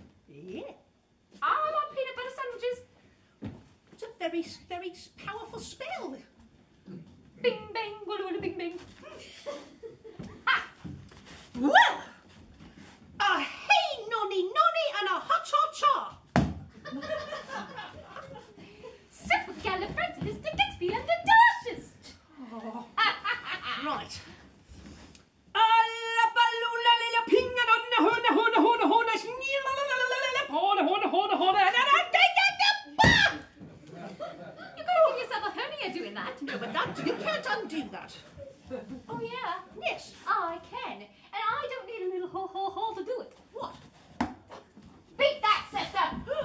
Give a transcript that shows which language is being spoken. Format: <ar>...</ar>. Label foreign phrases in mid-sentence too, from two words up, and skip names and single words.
<en>Yeah. I love peanut butter sandwiches. It's a very, very powerful spell. Bing, bang, walla, walla, bing, bing. Ha! Well, a hey nonny nonny and a ha cha cha. Supercalifragilisticexpialidocious. Oh. Right. A la balula lila pinga donna hona hona hona hona snila la la la la la hona hona hona hona and You're going to give yourself a hernia doing that. no, but that you can't undo that. Oh, yeah? Yes. I can. And I don't need a little ho-ho-ho to do it. What? Beat that, sister!</en>